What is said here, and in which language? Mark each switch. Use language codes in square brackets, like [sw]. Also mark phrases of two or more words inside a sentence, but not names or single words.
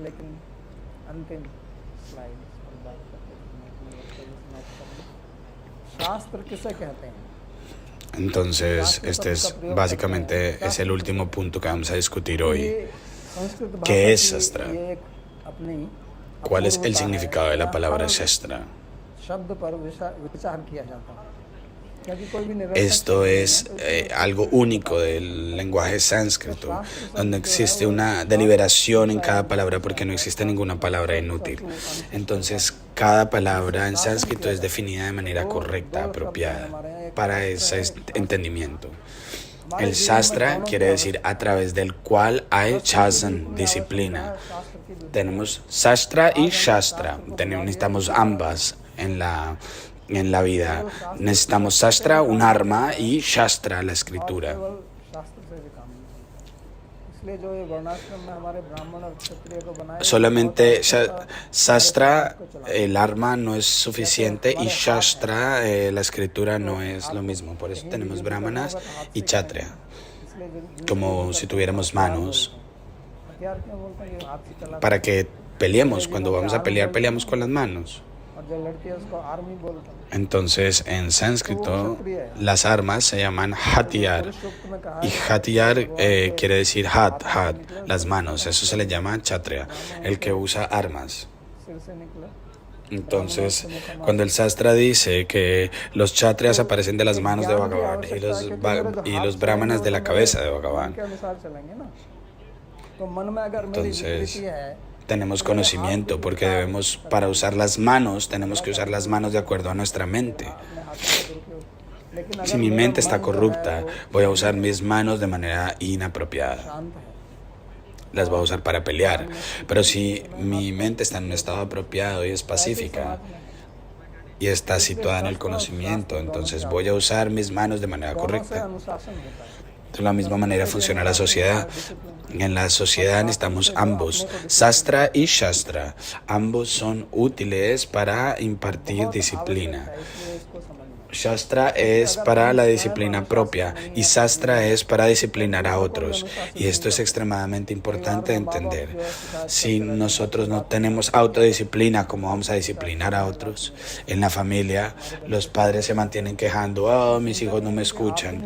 [es] Entonces, este es básicamente el último punto que vamos a discutir hoy. ¿Qué es Shastra? ¿Cuál es el significado de la palabra Shastra? [hi] क्योंकि कोई भी निरर्थक [es] Esto [hi] शब्द नहीं है, [es] es [hi] तो इसलिए [es] algo único del lenguaje sánscrito, donde existe una deliberación en cada palabra porque no existe ninguna palabra inútil. Entonces, cada palabra en sánscrito es definida de manera correcta, apropiada para ese entendimiento. El Shastra quiere decir a través del cual hay Shasan, disciplina. Tenemos Shastra y Shastra. Necesitamos ambas en la vida. Necesitamos Shastra, un arma, y Shastra, la escritura. [hi] केवल शास्त्र से भी काम नहीं चलता। इसलिए जो ये वर्णाश्रम में हमारे ब्राह्मण और क्षत्रिय को बनाया, [es] Solamente Shastra, el arma, no es suficiente, y Shastra, la escritura, no es lo mismo. Por eso tenemos brahmanas y kshatriya, [hi] इसलिए [es] como si tuviéramos manos, [hi] हथियार क्यों बोलते हैं, ये हाथ से चला, [es] para que peleemos. Cuando vamos a pelear, peleamos con las manos. [hi] और जो लड़की है उसको आर्मी बोलते हैं। [es] Entonces, en sánscrito, las armas se llaman hatiyar. [hi] सूक्त में कहा [es] Y hatiyar quiere decir hat, las manos. Eso se le llama kshatriya, el que usa armas. [hi] सिर से निकला, [es] Entonces, cuando el Shastra dice que los kshatriyas aparecen de las manos de Bhagavan y los brahmanas de la cabeza de Bhagavan, [hi] के अनुसार चलेंगे ना। तो मन में अगर मेरी [es] entonces [hi] विकृति है, [es] tenemos conocimiento porque debemos, para usar las manos, tenemos que usar las manos de acuerdo a nuestra mente. [hi] अपने हाथों का दुरुपयोग, लेकिन अगर [es] Si mi [hi] मेरा [es] mente está [hi] मन जो [es] corrupta, [hi] है वो [es] voy a usar mis manos de manera inapropiada. [hi] शांत है, [es] Las voy a usar para pelear. Pero si mi mente está en un estado apropiado y es pacífica y está situada en el conocimiento, entonces voy a usar mis manos de manera [hi] दोनों से [es] correcta. [hi] अनुशासन होता है। [es] De la misma manera funciona la sociedad. En la sociedad necesitamos ambos, Shastra y Shastra. Ambos son útiles para impartir disciplina. [hi] इसलिए इसको समझना। [es] Shastra es para la disciplina propia y Shastra es para disciplinar a otros. Y esto es extremadamente importante de entender. Si nosotros no tenemos autodisciplina, ¿cómo vamos a disciplinar a otros? En la familia, los padres se mantienen quejando, oh, mis hijos no me escuchan.